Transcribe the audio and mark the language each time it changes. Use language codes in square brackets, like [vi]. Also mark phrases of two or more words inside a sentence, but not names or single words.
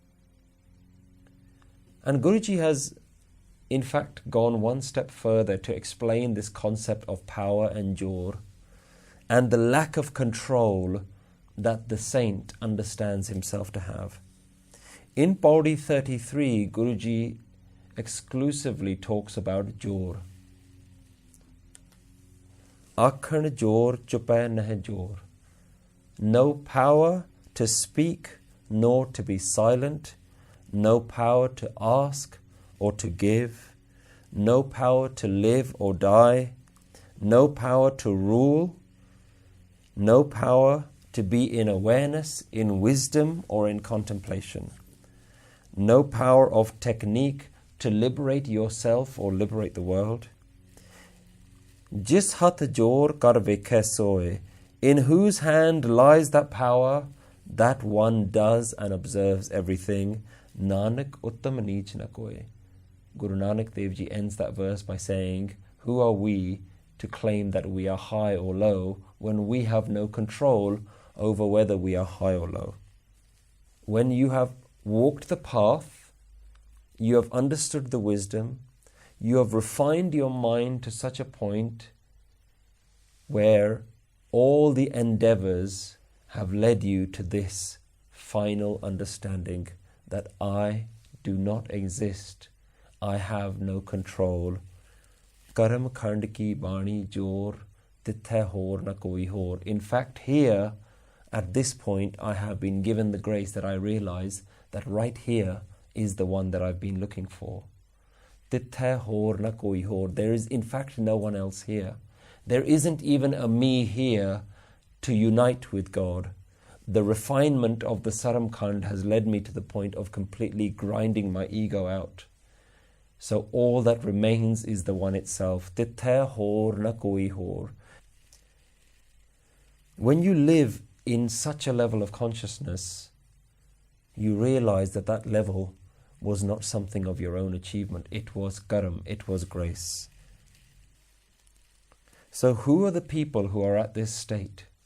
[en] And Guruji has in fact gone one step further to explain this concept of power and jor and the lack of control that the saint understands himself to have. In Pauri 33, Guruji exclusively talks about jor. [pa] ਆਖਣ ਜੋਰ ਚੁਪੈ ਨਹੀ ਜੋਰ. [en] No power to speak nor to be silent, no power to ask or to give, no power to live or die, no power to rule, no power to be in awareness, in wisdom, or in contemplation. No power of technique to liberate yourself or liberate the world. [pa] ਜਿਸ ਹਥਿ ਜੋਰ ਕਰਿ ਵੇਖੈ ਸੋਇ, [en] in whose hand lies that power, that one does and observes everything. [pa] ਨਾਨਕ ਉਤਮ ਨੀਚ ਨ ਕੋਇ. [en] Guru Nanak Dev Ji ends that verse by saying, who are we to claim that we are high or low when we have no control over whether we are high or low? When you have walked the path, you have understood the wisdom, you have refined your mind to such a point where all the endeavors have led you to this final understanding that I do not exist, I have no control. [pa] ਕਰਮ ਖੰਡ ਕੀ ਬਾਣੀ ਜੋਰ, ਤਿਥੈ ਹੋਰ ਨ ਕੋਈ ਹੋਰ. [en] In fact, here, at this point, I have been given the grace that I realize that right here is the one that I've been looking for. [pa] ਤਿਥੈ ਹੋਰ ਨ ਕੋਈ ਹੋਰ. [en] There is in fact no one else here. There isn't even a me here to unite with God. The refinement of the Saram Khand has led me to the point of completely grinding my ego out. So all that remains is the one itself. [pa] ਤਿਥੈ ਹੋਰ ਨ ਕੋਈ ਹੋਰ. [en] When you live in such a level of consciousness, you realize that that level was not something of your own achievement. It was karam, it was grace. So who are the people who are at this state?